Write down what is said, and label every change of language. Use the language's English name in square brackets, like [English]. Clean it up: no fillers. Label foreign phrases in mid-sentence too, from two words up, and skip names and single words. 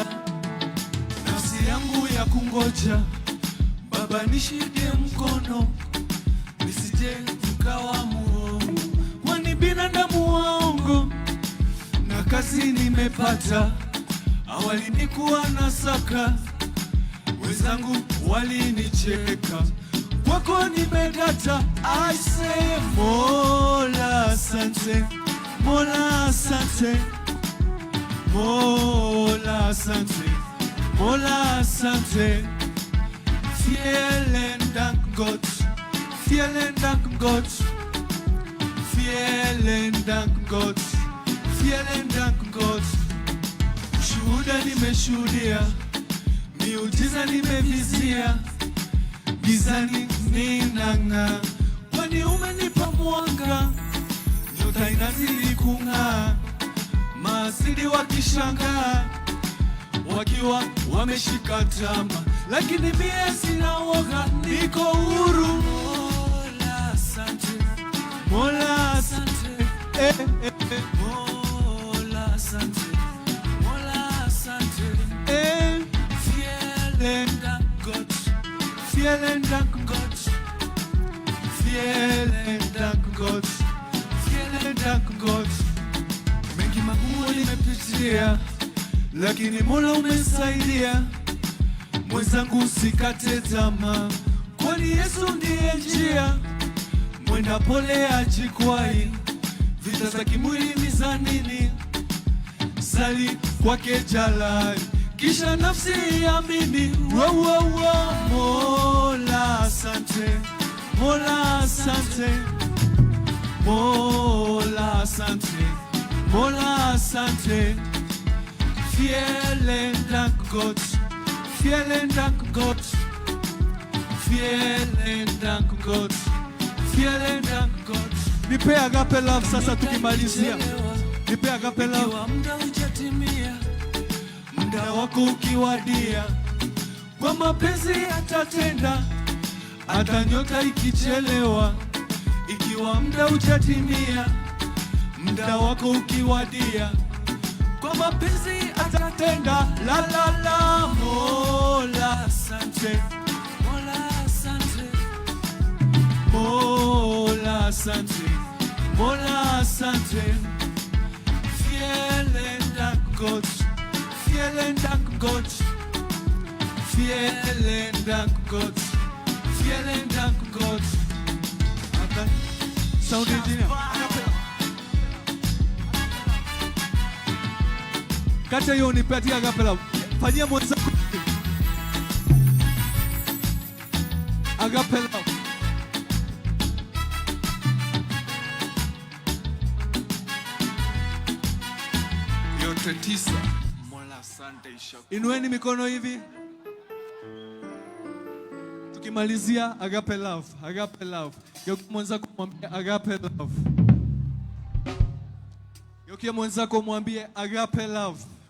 [Swahili] Nafsi yangu ya kungoja, Baba nishike mkono, nisije mkawa muongo, kwani binadamu waongo. Na kazi nimepata, awali nikuwa nasaka, wenzangu walinicheka, kwako nimedata. [English] I say [Swahili] Mola asante, Mola asante, Mola asante, Mola asante. [German] Vielen Dank Gott, vielen Dank Gott, vielen Dank Gott, vielen Dank Gott. [Swahili] Shuhuda nimeshuhudia, miujiza nimevizia, gizani ninang'aa, kwani umenipa mwanga, nyota inazidi kung'aa, maasidi wakishangaa, wakiwa wameshika tama, lakini mie sina woga, niko huru. Mola asante, Mola asante, Mola asante, Mola asante. [German] Vielen Dank Gott, vielen Dank Gott, vielen Dank Gott, vielen Dank Gott. [Swahili] Mengi magumu nimepitia, lakini Mola umesaidia. Mwenzangu usikate tamaa, kwani Yesu ndiye njia. Mwenda pole ajikwai, vita za kimwili mizanini. Sali kwake jalali, kisha nafsi iamini. Wow, wow, wow. Mola asante, Mola asante, Mola asante, Mola asante. [German] Vielen Dank Gott, vielen Dank Gott, vielen Dank Gott, vielen Dank Gott. [Swahili] Nipe [English] agape love [Swahili] sasa tukimalizia. Nipe [English] agape love. [Swahili] Ikiwa muda hujatimia, muda wako ukiwadia, kwa mapenzi atatenda, hata nyota ikichelewa. Ikiwa muda hujatimia, muda wako ukiwadia, kwa mapenzi atatenda. La la la. Mola asante, Mola asante, Mola asante, Mola asante. [German] Vielen Dank Gott, vielen Dank Gott, vielen Dank Gott, vielen Dank Gott. [English] Sound engineer. [Swahili] Kata hiyo nipatie [English] agape love. [Swahili] Fanyia mwenzako [English] agape love. [Swahili] Yote tisa. Mola asante isha. Inueni mikono hivi. Ukimalizia [English] agape love, agape love. [Swahili] Geukia mwenzako mwambie [English] agape love. [Swahili] Geukia mwenzako mwambie [English] agape love.